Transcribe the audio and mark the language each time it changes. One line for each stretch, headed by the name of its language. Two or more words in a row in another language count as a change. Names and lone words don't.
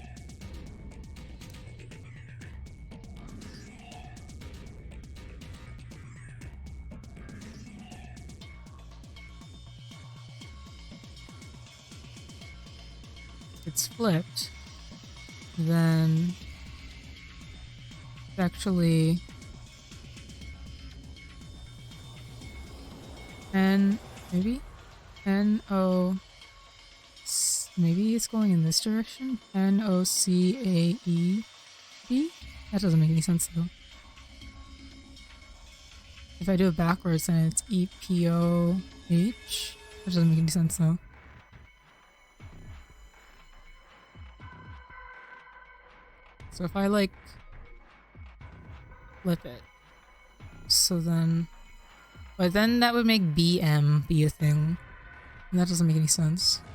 English: If it's flipped, then it's actually N, maybe? N-O... maybe it's going in this direction? N-O-C-A-E-B? That doesn't make any sense though. If I do it backwards, then it's E-P-O-H. That doesn't make any sense though. So if I like flip it, so then, but then that would make BM be a thing, and that doesn't make any sense.